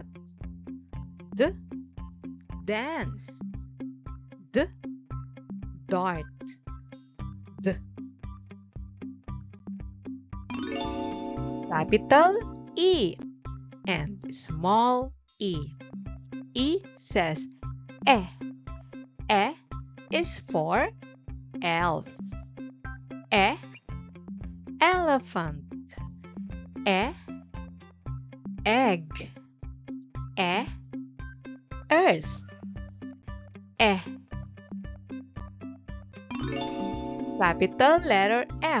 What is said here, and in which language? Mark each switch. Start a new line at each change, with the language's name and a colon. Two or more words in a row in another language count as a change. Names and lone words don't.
English: D, dance. D, dart. D. Capital E and small e. E says E. E is for elf. E, elephant. E, egg. E, earth. E. Capital letter F.